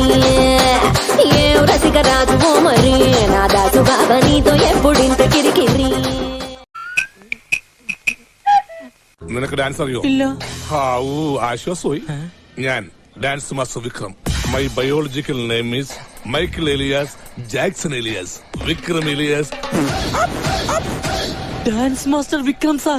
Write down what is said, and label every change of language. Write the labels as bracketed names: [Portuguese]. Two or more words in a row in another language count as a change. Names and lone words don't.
[Telugu] రసిక రాజువో మరి, నా దాసు బావ నీతో ఎప్పుడింత కిరికిరి. [Malayalam] നിനക്ക് ഡാൻസ് അറിയോ? ഹാവൂ ആശ്വാസമായി. ഞാൻ [English] dance master [Malayalam] വിക്രം. [English] My biological name is Michael alias Jackson alias Vikram alias. Dance master Vikram sir.